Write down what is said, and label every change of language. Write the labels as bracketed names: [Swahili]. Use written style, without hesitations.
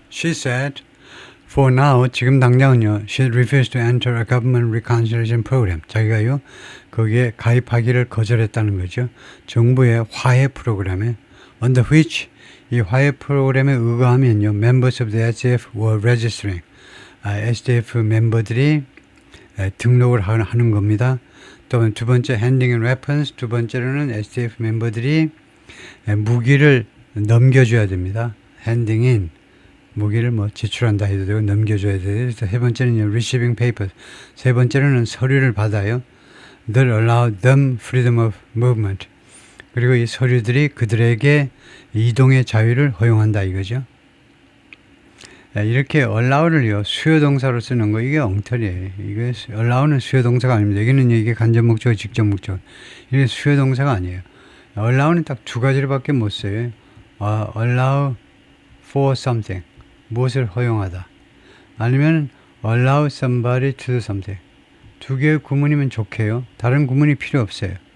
[English] She said, for now, [Korean] 지금 당장은요, [English] she refused to enter a government reconciliation program. [Korean] 자기가요, 거기에 가입하기를 거절했다는 거죠. 정부의 화해 프로그램에, [English] under which, [Korean] 이 화해 프로그램에 의거하면요, [English] members of the SDF were registering. [Korean] SDF 멤버들이 등록을 하는 겁니다. 또 두 번째, [English] handing in weapons. [Korean] 두 번째로는 SDF 멤버들이 무기를 넘겨줘야 됩니다. [English] handing in. [Korean] 무기를 제출한다 해도 되고 넘겨줘야 돼요. 세 번째는 [English] receiving papers. [Korean] 세 번째로는 서류를 받아요. [English] That allowed them freedom of movement. [Korean] 그리고 이 서류들이 그들에게 이동의 자유를 허용한다 이거죠. 이렇게 allow를요 수요 동사로 쓰는 거 이게 엉터리예요. 이게 allow는 수요 동사가 아닙니다. 여기는 이게 간접 목적, 직접 목적. 이게 수요 동사가 아니에요. allow는 딱 두 가지로밖에 못 써요. [English] allow for something. [Korean] 무엇을 허용하다. [English] 아니면 allow somebody to do something. [Korean] 두 개의 구문이면 좋게요. 다른 구문이 필요 없어요.